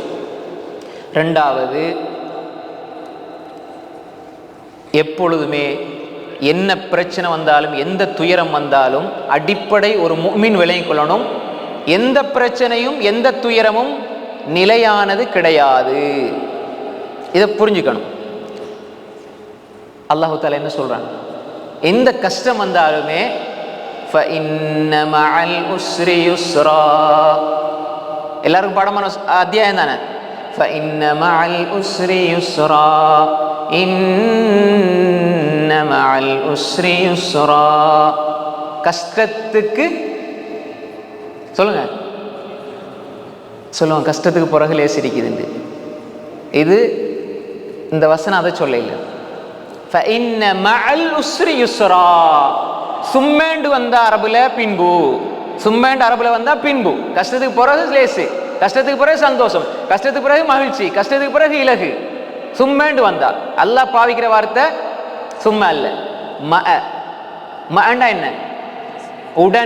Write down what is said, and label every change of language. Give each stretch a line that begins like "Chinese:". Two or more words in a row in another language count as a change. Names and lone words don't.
Tamil: ரெண்டாவது, எப்பொழுதுமே என்ன பிரச்சனை வந்தாலும், எந்த துயரம் வந்தாலும் அடிப்படை ஒரு முஃமின் விளங்கிக் கொள்ளணும். எந்த பிரச்சனையும் எந்த துயரமும் நிலையானது கிடையாது. இதை புரிஞ்சுக்கணும்.
Arabic: الله تعالى
Tamil: என்ன சொல்றான்? எந்த கஷ்டம் வந்தாலுமே
Arabic: فَإِنَّ مَعَ الْعُسْرِ يُسْرًا.
Tamil: எல்லாருக்கும் பாடமான அத்தியாயம் தானே.
Arabic: فَإِنَّ مَعَ الْعُسْرِ يُسْرًا إِنَّ مَعَ الْعُسْرِ يُسْرًا.
Tamil: கஷ்டத்துக்கு சொல்லுங்க, சொல்லுவாங்க கஷ்டத்துக்கு பிறகு லேஸ் இருக்குது. இது இந்த வசனம் அதை சொல்ல இல்லை.
Arabic: فَإِنَّ مَعَ الْعُسْرِ يُسْرًا.
Tamil: சும்மேண்டு வந்தா அரபுல பின்பு, சும்மேண்டு அரபுல வந்தா பின்பு. கஷ்டத்துக்கு பிறகு லேசு, கஷ்டத்துக்கு பிறகு சந்தோஷம், கஷ்டத்துக்கு பிறகு மகிழ்ச்சி, கஷ்டத்துக்கு பிறகு இலகு. சும்மேண்டு வந்தா அல்லாஹ் பாவிக்கிற வார்த்தை சும்ம அல்ல, மஅ. மஅண்டா என்ன? உடன்.